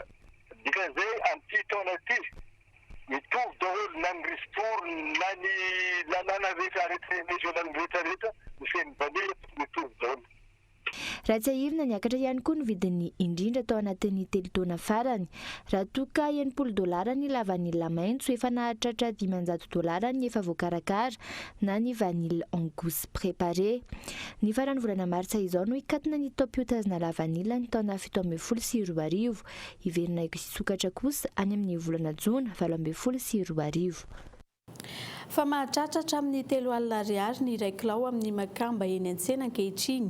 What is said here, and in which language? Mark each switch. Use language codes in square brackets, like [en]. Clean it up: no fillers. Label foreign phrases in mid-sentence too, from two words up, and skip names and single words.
[mg] Dikan'izay amin'ity taona ity mitovy daholo na ny ristour na ny lalàna rehetra [fr] arete nasional [mg] rehetra misy vanila mitovy daholo. Raha tsy ahirina niakatra ihany koa ny vidiny indrindra tao anatin'ny 3 taona farany. Raha toa ka $80 ny lavanila maitso efa nahatratra $500 ny efa voakarakara na ny [fr] vanille en gousse préparé. [mg] Ny farany volana martsa izao no hikatona ny taom-piotazana lavanila ny taona 2017. Iverina hisokatra kosa any amin'ny volana jona 2012. Fa mahatratra hatramin'ny 3 alina ariary ny iray kilao amin'ny Makamba eny an-tsena ankehitriny.